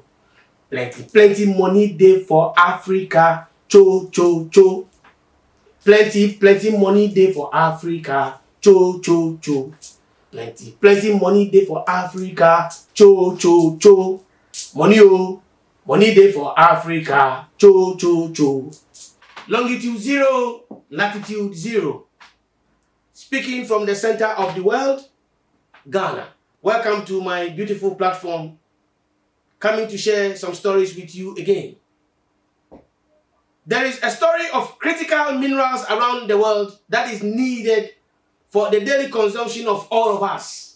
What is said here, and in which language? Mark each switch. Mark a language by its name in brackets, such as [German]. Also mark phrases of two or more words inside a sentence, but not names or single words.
[English] Plenty money there for Africa. Cho cho cho. Plenty money there for Africa. Cho cho cho. Plenty money there for Africa. Cho cho cho. Money there for Africa. Cho cho cho. Longitude 0, latitude 0. Speaking from the center of the world, Ghana. Welcome to my beautiful platform. Coming to share some stories with you again. There is a story of critical minerals around the world that is needed for the daily consumption of all of us.